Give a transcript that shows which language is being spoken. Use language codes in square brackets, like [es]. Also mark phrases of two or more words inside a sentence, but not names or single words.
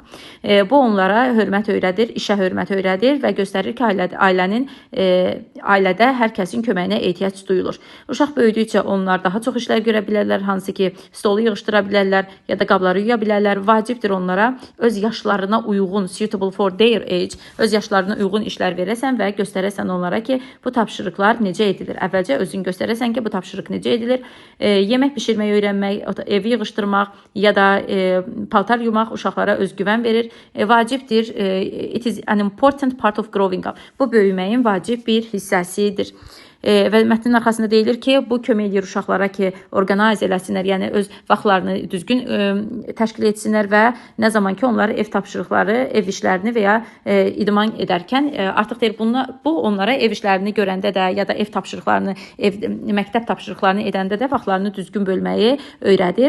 [az] Bu onlara hörmət öyrədir, işə hörmət öyrədir və göstərir ki, ailədə hər kəsin köməyinə ehtiyac duyulur. Uşaq böyüdükcə onlar daha çox işlər görə bilərlər, hansı ki, stolu yığışdıra bilərlər ya da qabları yuya bilərlər. Vacibdir onlara öz yaşlarına uyğun, [en] suitable for their age, [az] öz yaşlarına uyğun işlər verəsən və göstərəsən onlara ki, bu tapşırıqlar necə edilir. Əvvəlcə özün göstərəsən ki, bu tapşırıq necə edilir. Yemək bişirməyi öyrənmək, evi yığışdırmaq ya da paltar yumaq uşaqlara özgüvən verir. Vacibdir. [en] It is an important part of growing up. [az] Bu böyüməyin vacib bir hissəsidir. və mətnin arxasında deyilir ki, bu kömək edir uşaqlara ki, orqanayz eləsinlər, yəni öz vaxtlarını düzgün təşkil etsinlər və nə zaman ki, onlar ev tapşırıqları, ev işlərini və ya idman edərkən artıq deyir, bu onlara ev işlərini görəndə də ya da ev tapşırıqlarını, məktəb tapşırıqlarını edəndə də vaxtlarını düzgün bölməyi öyrədir.